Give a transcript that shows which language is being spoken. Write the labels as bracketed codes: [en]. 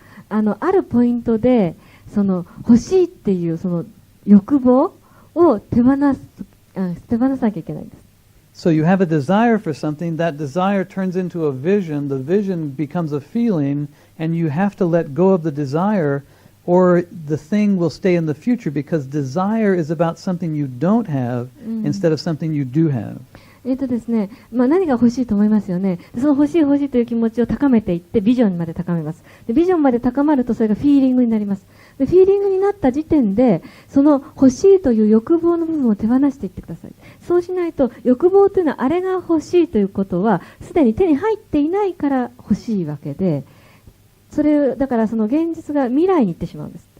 [ja] あるポイントでその欲しいっていうその欲望を手放さなきゃいけないんです。 [en] So you have a desire for something, that desire turns into a vision, the vision becomes a feeling, and you have to let go of the desire or the thing will stay in the future because desire is about something you don't have instead of something you do have. [ja] ですね、何が欲しいと思いますよね。その欲しい欲しいという気持ちを高めていってビジョンまで高めます。でビジョンまで高まるとそれがフィーリングになります。でフィーリングになった時点でその欲しいという欲望の部分を手放していってください。そうしないと欲望というのはあれが欲しいということはすでに手に入っていないから欲しいわけで、それだからその現実が未来に行ってしまうんです。